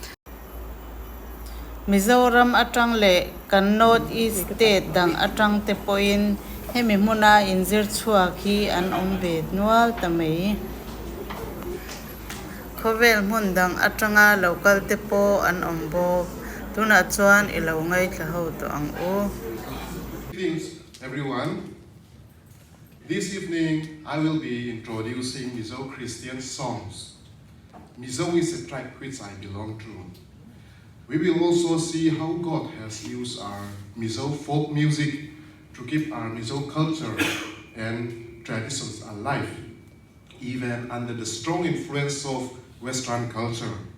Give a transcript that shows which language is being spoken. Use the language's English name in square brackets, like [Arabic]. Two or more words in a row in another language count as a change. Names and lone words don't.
[Mizo] Mizoram atang le kan North East State dang atang te poin hemi muna inzir chuak hi an ombe nual tamei khovel mun dang atanga local te po an ombo tuna chuan ilo ngai thlau to ang u. [English] Greetings everyone. This evening I will be introducing Mizo Christian songs. Mizo is a tribe which I belong to. We will also see how God has used our Mizo folk music to keep our Mizo culture and traditions alive, even under the strong influence of Western culture.